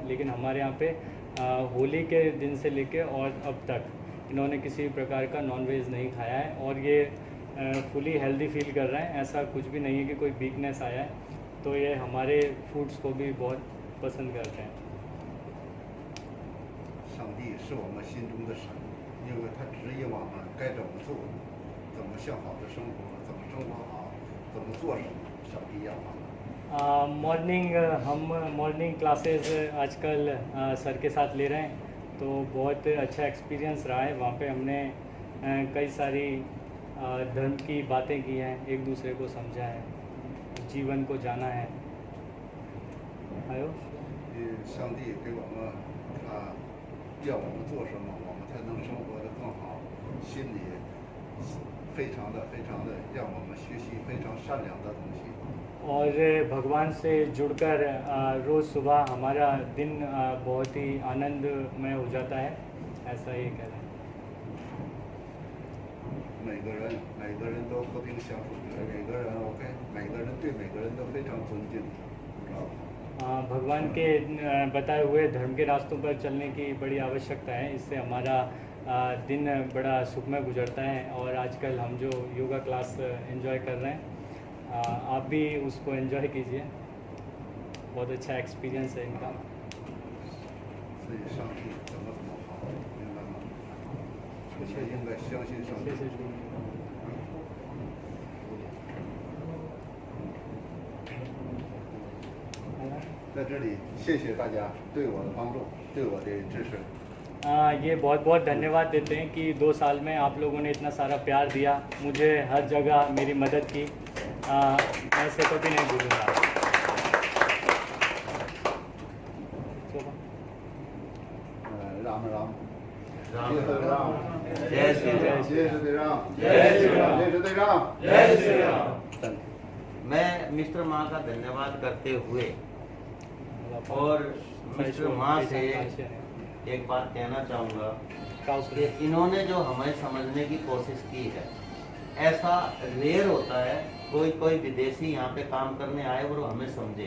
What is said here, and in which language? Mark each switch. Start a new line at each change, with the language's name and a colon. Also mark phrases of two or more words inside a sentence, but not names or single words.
Hindi: लेकिन हमारे यहाँ पे होली के दिन से लेके और अब तक इन्होंने किसी भी प्रकार का नॉनवेज नहीं खाया है और ये
English: fully healthy feel
Hindi: कर रहे हैं। ऐसा कुछ भी नहीं है कि कोई वीकनेस आया है। तो ये हमारे फूड्स को भी बहुत पसंद करते हैं।
Chinese: 上帝是我们心中的神，因为他指引我们该怎么做，怎么向好的生活，怎么生生活好，怎么做什么一样吗？
English: morning classes
Hindi: आजकल सर के साथ ले रहे हैं, तो बहुत अच्छा एक्सपीरियंस रहा है। वहाँ पे हमने कई सारी धर्म की बातें की हैं, एक दूसरे को समझा है, जीवन को जाना है। आयो
Chinese: 上帝给我们他要我们做什么，我们才能生活得更好，心里非常的让我们学习非常善良的东西。
Hindi: और भगवान से जुड़कर रोज़ सुबह हमारा दिन बहुत ही आनंदमय हो जाता है, ऐसा ये कह रहे हैं।
Chinese: 每个人都和平相处，每个人 OK， 每个人对每个人都非常尊敬，知道吗？
Hindi: भगवान के बताए हुए धर्म के रास्तों पर चलने की बड़ी आवश्यकता है, इससे हमारा दिन बड़ा सुखमय गुजरता है। और आजकल हम जो
English: yoga class enjoy
Hindi: कर रहे हैं, आप भी उसको एंजॉय कीजिए, बहुत अच्छा एक्सपीरियंस है इनका।
Chinese: 所以上帝怎么好，明白吗？我们应该相信上帝。在这里，谢谢大家对我的帮助，对我的支持。
Hindi: ये बहुत बहुत धन्यवाद देते हैं कि 2 साल में आप लोगों ने इतना सारा प्यार दिया, मुझे हर जगह मेरी मदद की, मैं इसे कभी नहीं भूलूंगा। राम राम। राम जय श्री राम। जय श्री राम। जय श्री राम। जय श्री राम। जय श्री राम। जय श्री राम। मैं मिस्टर माँ का धन्यवाद करते हुए और मिस्टर माँ से एक बात कहना चाहूँगा कि इन्होंने जो हमें समझने की कोशिश की है, ऐसा रेयर होता है कोई विदेशी यहाँ पे काम करने आए और हमें समझे।